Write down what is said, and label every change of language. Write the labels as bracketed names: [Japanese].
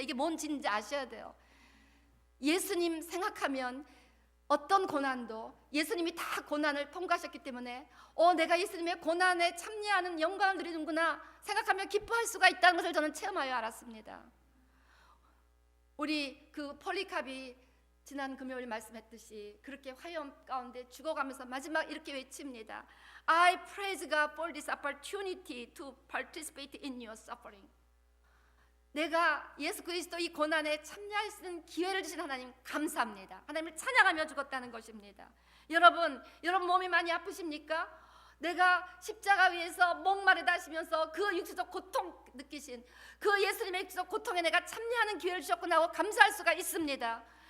[Korean] 이게 뭔 진리인지 아셔야 돼요. 예수님 생각하면 어떤 고난도 예수님이 다 고난을 통과하셨기 때문에 내가 예수님의 고난에 참여하는 영광을 누리는구나 생각하면 기뻐할 수가 있다는 것을 저는 체험하여 알았습니다. 우리 그 폴리캅이 지난 금요일 말씀했듯이 그렇게 화염 가운데 죽어가면서 마지막 이렇게 외칩니다. [English] I praise God for this opportunity to participate in your suffering. [Korean] 내가 예수 그리스도 이 고난에 참여할 수 있는 기회를 주신 하나님 감사합니다. 하나님을 찬양하며 죽었다는 것입니다. 여러분 몸이 많이 아프십니까? 내가 십자가 위에서 목마르다 하시면서 그 육체적 고통 느끼신 그 예수님의 육체적 고통에 내가 참여하는 기회를 주셨구나 하고 감사할 수가 있습니다.